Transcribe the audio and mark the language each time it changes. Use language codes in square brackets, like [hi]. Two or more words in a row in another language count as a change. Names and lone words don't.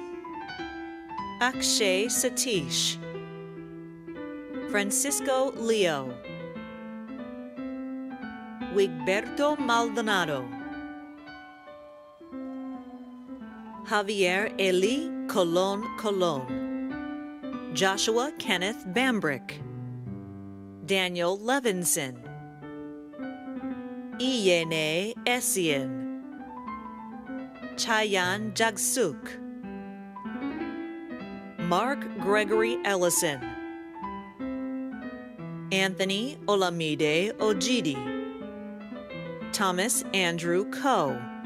[en] Akshay Satish. Francisco Leo. Wigberto Maldonado. Javier Eli Colon Colon. Joshua Kenneth Bambrick, Daniel Levinson, Iyene Essien, Chayan Jagsuk, Mark Gregory Ellison, Anthony Olamide Ojidi, Thomas Andrew Ko,